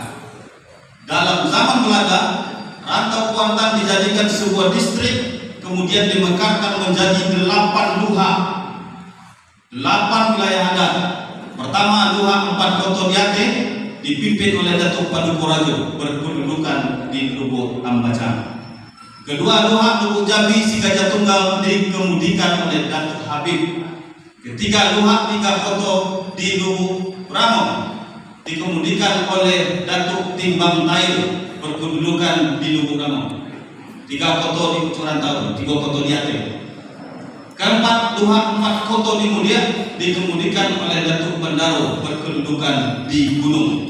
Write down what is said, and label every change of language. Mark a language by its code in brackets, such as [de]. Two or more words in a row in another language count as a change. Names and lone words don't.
[id] Dalam zaman Belanda, Rantau Kuantan dijadikan sebuah distrik, kemudian dimekarkan menjadi 8 luha, 8 wilayah adat. Pertama, Luha 4 Koto Diate dipimpin oleh Datuk Paduka Rajo berkedudukan di Lubuk Ambacang. Kedua, Luha Lubuk Jambi Si Gajah Tunggal dikemudikan oleh Datuk Habib. Ketiga, Luha 3 Koto di Lubuk Bramo dikemudikan oleh Datuk Timbang Tail berkedudukan di Lubuk Bramo. 3 Koto di Curantau, 3 Koto Diate. Keempat, Luha 4 Koto di Mulia dikemudikan oleh Datuk Bendaro berkedudukan di Gunung.